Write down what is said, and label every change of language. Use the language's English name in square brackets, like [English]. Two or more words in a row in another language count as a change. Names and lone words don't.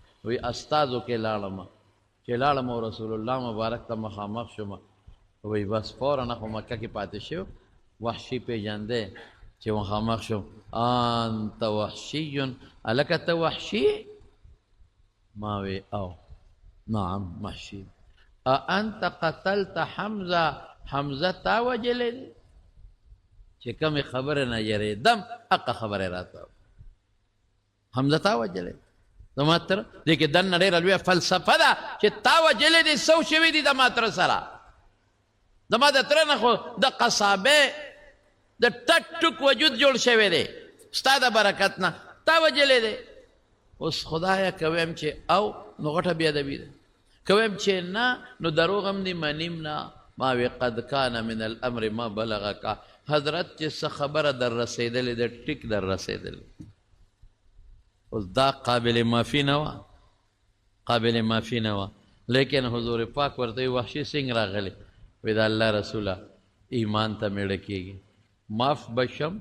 [Pashto] وی استازو کې لاړم، چې لاړم او رسول الله مبارک ته مخامخ شوم. وی بس فوراً خو مکه کې پاتې شو. وحشي پیژندی چې مخامخ شوم، [Arabic] انت وحشي، [Pashto] هلکه ته وحشي؟ ما وی او [Arabic] نعم وحشي. انت قتلت حمزه، [Pashto] حمزه تا وجلی دی؟ چې کومې خبرې نه یریدم حقه خبرې راته حمزه تا وجلی زما تره. دې کې دننه ډېره لویه فلسفه ده چې تا وجلی دی، څه شوي دي زما تره سره. زما د تره نه خو د قصابې د ټک ټک وجود جوړ شوی دی، ستا د برکت نه تا وجلی دی. اوس خدایه که ویم چې او نو غټه بېادبي ده، که ویم چې نه نو دروغ هم دي منیم نه. ما وی [Arabic] قد کان من الامر ما بلغکا، [Pashto] حضرت چې څه خبره در رسېدلې ده ټیک در رسېدلې. اوس دا قابل معافي نه وه، قابل معافي نه وه. لیکن حضور پاک ورته وی وحشي څنګه راغلی؟ وی د الله رسوله ایمان ته میړه کېږي، معاف بشم.